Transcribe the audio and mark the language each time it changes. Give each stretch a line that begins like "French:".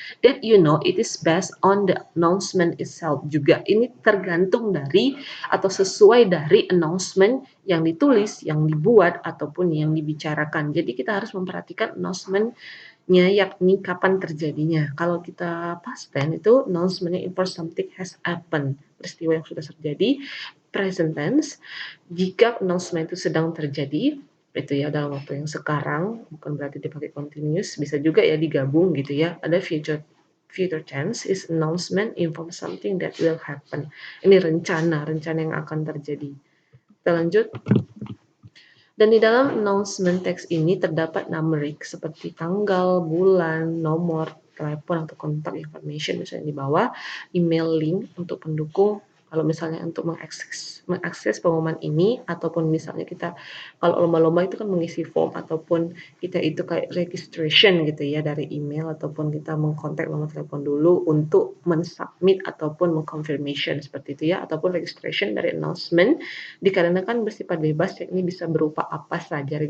English: That you know it is based on the announcement itself
Indonesian: juga. Ini tergantung dari atau sesuai dari announcement yang ditulis, yang dibuat, ataupun yang dibicarakan. Jadi kita harus memperhatikan announcement-nya yakni kapan terjadinya. Kalau kita past tense itu announcement-nya
English: if something has happened,
Indonesian: peristiwa yang sudah terjadi. Present tense jika announcement itu sedang terjadi itu ya dalam waktu yang sekarang, bukan berarti dipakai continuous, bisa juga ya digabung gitu ya. Ada
English: future tense is announcement inform something that will happen.
Indonesian: Ini rencana yang akan terjadi. Kita lanjut. Dan di dalam announcement text ini terdapat numeric seperti tanggal, bulan, nomor telepon atau kontak information misalnya di bawah, email link untuk pendukung kalau misalnya untuk mengakses pengumuman ini, ataupun misalnya kita kalau lomba-lomba itu kan mengisi form ataupun kita itu kayak registration gitu ya dari email, ataupun kita mengkontak nomor telepon dulu untuk mensubmit ataupun mengconfirmation seperti itu ya, ataupun registration dari announcement dikarenakan bersifat bebas ya, ini bisa berupa apa saja.